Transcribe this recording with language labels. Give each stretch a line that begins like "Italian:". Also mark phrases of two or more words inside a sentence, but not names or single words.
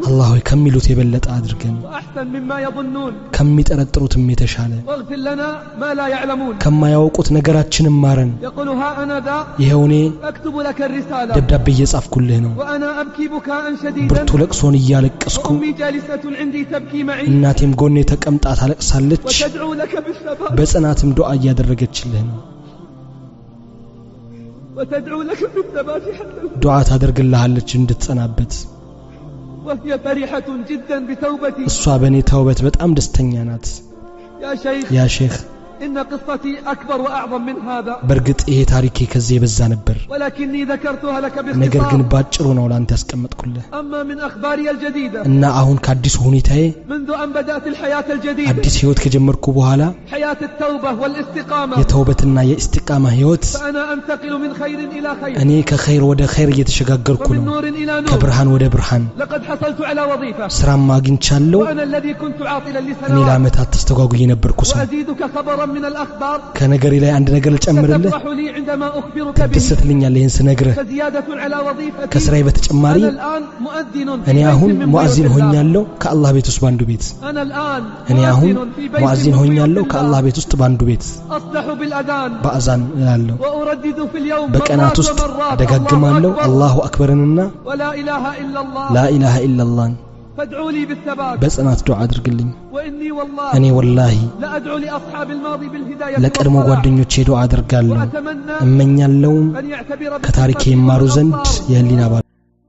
Amharic: አላህ ሆይ ከሚሉት የበለጠ አድርገን
Arabic: وأحسن مما يظنون
Amharic: ከሚጠረጥሩትም የተሻለ
Arabic: واغفر لنا ما لا يعلمون
Amharic: ከማያውቁት ነገራችንን ማረን
Arabic: يقول ها أنا ذا
Amharic: ይሄው እኔ
Arabic: أكتب لك الرسالة
Amharic: ደብዳቤ እየጻፍኩልህ ነው
Arabic: وأنا أبكي بكاء شديدا
Amharic: ብርቱ ለቅሶን እያለቀስኩ
Arabic: وأمي جالسة عندي تبكي معي
Amharic: እናቴም ጎኔ ተቀምጣ ታለቅሳለች
Arabic: وتدعو لك بالثبات
Amharic: በጽናትም ዱዓ እያደረገችልህ ነው
Arabic: وتدعو لك بالثبات حتى
Amharic: ዱዓ ታደርግልሃለች እንድትጸናበት
Arabic: وهي فرحة جدا بتوبتي
Amharic: እሷ በእኔ ተውበት በጣም ደስተኛ ናት
Arabic: يا شيخ يا شيخ إن قصتي أكبر وأعظم من هذا
Amharic: በእርግጥ ይሄ ታሪኬ ከዚህ የበዛ ነበር
Arabic: ولكني ذكرتها لك
Amharic: ነገር ግን
Arabic: باختصار
Amharic: ባጭሩ ነው ላንተ ያስቀመጥኩልህ
Arabic: أما من أخباري الجديدة
Amharic: እና አሁን ከአዲሱ ሁኔታዬ
Arabic: منذ أن بدأت الحياة الجديدة
Amharic: አዲስ ህይወት ከጀመርኩ በኋላ
Arabic: حياة التوبة والاستقامة
Amharic: የተውበትና የእስቲቃማ ህይወት
Arabic: فأنا أنتقل من خير إلى خير
Amharic: እኔ ከኸይር ወደ ኸይር እየተሸጋገርኩ
Arabic: ومن
Amharic: ነው
Arabic: نور إلى نور
Amharic: ከብርሃን ወደ ብርሃን
Arabic: لقد حصلت على وظيفة
Amharic: ስራም አግኝቻለሁ
Arabic: وأنا الذي كنت عاطلا
Amharic: እኔ
Arabic: لسنوات
Amharic: ለዓመታት ተስተጓጉዬ ነበርኩ ሰው
Arabic: وأزيدك خبرا من الأخبار
Amharic: ከነገሬ ላይ አንድ ነገር ልጨምርልህ
Arabic: ستفرح لي عندما أخبرك به
Amharic: ትደሰትልኛለህ ይህን ስነግርህ
Arabic: فزيادة على وظيفتي
Amharic: ከስራዬ በተጨማሪ
Arabic: أنا الآن مؤذن في
Amharic: እኔ
Arabic: بيت
Amharic: አሁን
Arabic: من
Amharic: ሙአዚን
Arabic: بيوت الله
Amharic: ሆኛለሁ ከአላህ ቤት ውስጥ ባንዱ ቤት
Arabic: أنا الآن
Amharic: እኔ አሁን
Arabic: مؤذن في بيت
Amharic: ሙአዚን
Arabic: من
Amharic: ሆኛለሁ
Arabic: بيوت
Amharic: ከአላህ
Arabic: الله
Amharic: ቤት ውስጥ ባንዱ ቤት
Arabic: أصلح بالأذان
Amharic: በአዛን እላለሁ
Arabic: وأردد في اليوم
Amharic: በቀናት
Arabic: مرات
Amharic: ውስጥ
Arabic: ومرات
Amharic: ደጋግማለሁ
Arabic: الله أكبر الله أكبر ولا إله إلا الله لا إله إلا الله فادعوا لي بالثبات
Amharic: በጽናት ዱዓ አድርግልኝ
Arabic: وإني والله
Amharic: እኔ ወላሂ
Arabic: لا أدعو لأصحاب الماضي بالهداية
Amharic: ለቀድሞ
Arabic: والصلاح
Amharic: ጓደኞቼ ዱዓ አድርጋለሁ
Arabic: وأتمنى
Amharic: እመኛለሁ
Arabic: أن يعتبر
Amharic: ከታሪኬ
Arabic: بخدمتي
Amharic: ይማሩ ዘንድ
Arabic: الأبصار
Amharic: የህሊና